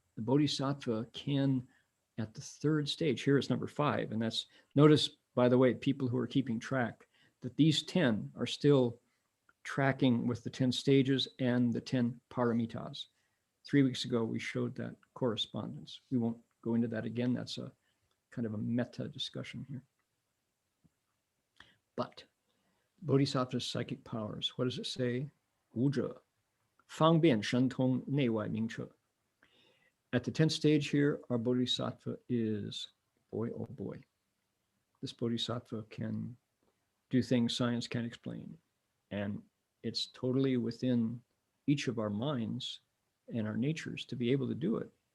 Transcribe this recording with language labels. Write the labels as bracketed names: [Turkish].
[English] The Bodhisattva can, at the third stage, here it's number 5, and that's, notice, by the way, people who are keeping track, that these 10 are still tracking with the 10 stages and the 10 paramitas. 3 weeks ago, we showed that correspondence. We won't go into that again. That's a kind of a meta discussion here. But Bodhisattva's psychic powers, what does it say? [Chinese] 无者, 方便神通内外明彻. [English] At the 10th stage here, our Bodhisattva is, boy, oh boy, this Bodhisattva can do things science can't explain. And it's totally within each of our minds and our natures to be able to do it.